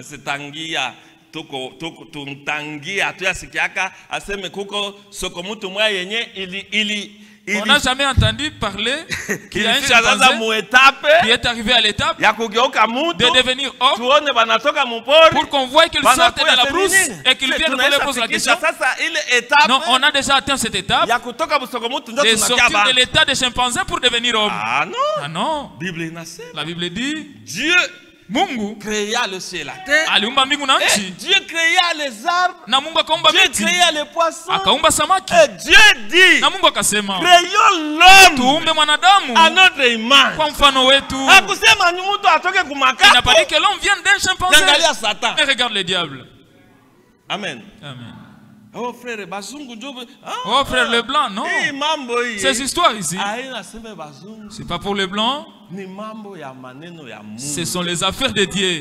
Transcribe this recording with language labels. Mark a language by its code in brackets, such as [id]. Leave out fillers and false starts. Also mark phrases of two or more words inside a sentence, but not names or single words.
[fr] On n'a jamais entendu parler qu'il y a un chimpanzé qui est arrivé à l'étape de devenir homme pour qu'on voie qu'il sorte de la brousse et qu'il vienne nous poser la question. Non, on a déjà atteint cette étape de sortir de l'état de chimpanzé pour devenir homme. Ah non. La Bible dit Dieu Mungu créa le ciel et la terre. [sw] Aliumba mbingu na nchi. [fr] Dieu créa les arbres. [sw] Na Mungu akaumba miti. [fr] Dieu créa les poissons. [sw] Akaumba samaki. [fr] Et Dieu dit. [sw] Na Mungu akasema. [fr] Créons l'homme. [sw] Tuumbe mwanadamu. [fr] À notre image. [sw] Kwa mfano wetu. Hakusema mtu atoke kumakato. [fr] Il n'a pas dit que l'homme vient d'un chimpanzé. [sw] Angalia Satan. [fr] Et regarde le diable. Amen. Amen. Oh frère, bazungu job. Oh frère, le blanc, non. Ces histoires ici, c'est pas pour les blancs. Ce sont les affaires de Dieu.